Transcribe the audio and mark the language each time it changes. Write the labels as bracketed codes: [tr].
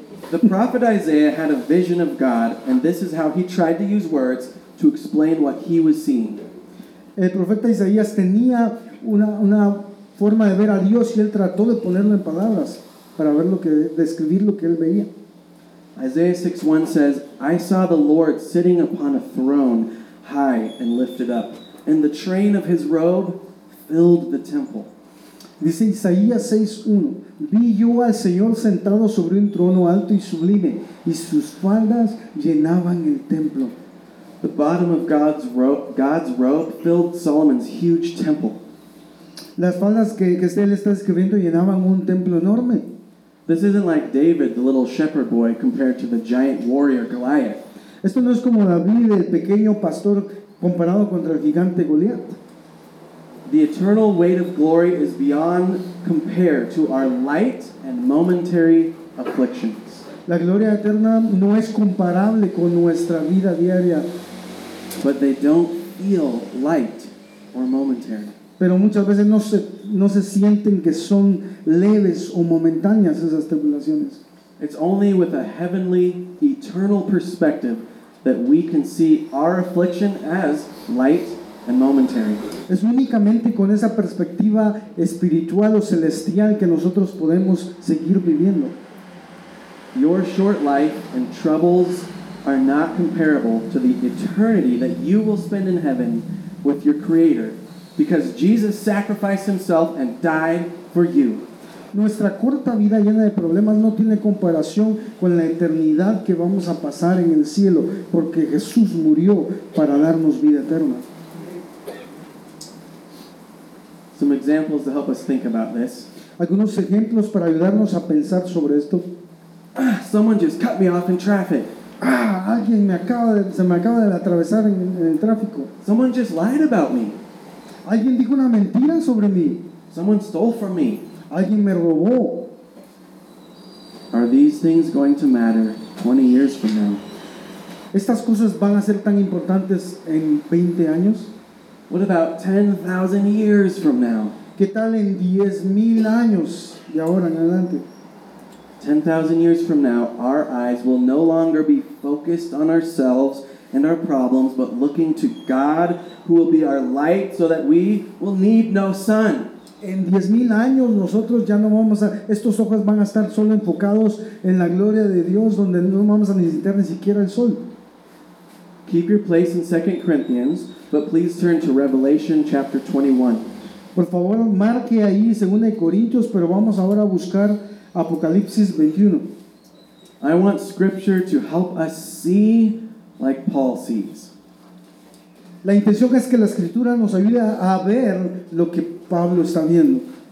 [en] The prophet Isaiah had a vision of God, and this is how he tried to use words to explain what he was seeing. [es] El profeta Isaías tenía una forma de ver a Dios y él trató de ponerlo en palabras para ver lo que describir lo que él veía. [en] Isaiah 6:1 says, "I saw the Lord sitting upon a throne, high and lifted up, and the train of his robe filled the temple." [es] Dice Isaías 6:1. Vi yo al Señor sentado sobre un trono alto y sublime, y sus faldas llenaban el templo. [en] The bottom of God's robe filled Solomon's huge temple. [es] Las faldas que él está escribiendo llenaban un templo enorme. [en] This isn't like David, the little shepherd boy, compared to the giant warrior Goliath. [es] Esto no es como David, el pequeño pastor, comparado contra el gigante Goliath. [en] The eternal weight of glory is beyond compare to our light and momentary afflictions. [es] La gloria eterna no es comparable con nuestra vida diaria. [en] But they don't feel light or momentary. [es] Pero muchas veces no se sienten que son leves o momentáneas esas tribulaciones. [en] It's only with a heavenly, eternal perspective that we can see our affliction as light and momentary. [es] Es únicamente con esa perspectiva espiritual o celestial que nosotros podemos seguir viviendo. [en] Your short life and troubles are not comparable to the eternity that you will spend in heaven with your Creator, because Jesus sacrificed himself and died for you. [es] Nuestra corta vida llena de problemas no tiene comparación con la eternidad que vamos a pasar en el cielo, porque Jesús murió para darnos vida eterna. [en] Some examples to help us think about this. [es] Algunos ejemplos para ayudarnos a pensar sobre esto. [en] Someone just cut me off in traffic. [es] Alguien se me acaba de atravesar en el tráfico. [en] Someone just lied about me. [es] Alguien dijo una mentira sobre mí. [en] Someone stole from me. [es] Alguien me robó. [en] Are these things going to matter 20 years from now? [es] ¿Estas cosas van a ser tan importantes en 20 años? [en] What about 10,000 years from now? [es] ¿Qué tal en 10,000 años de ahora en adelante? [en] 10,000 years from now, our eyes will no longer be focused on ourselves and our problems, but looking to God, who will be our light, so that we will need no sun. [es] En 10,000 años nosotros ya no vamos a, estos ojos van a estar solo enfocados en la gloria de Dios, donde no vamos a necesitar ni siquiera el sol. [en] Keep your place in 2 Corinthians, but please turn to Revelation chapter 21. [es] Por favor, marque ahí 2 Corintios, pero vamos ahora a buscar Apocalipsis 21. [en] I want scripture to help us see like Paul sees. [es] La intención es que la escritura nos ayude a ver lo que Pablo está viendo.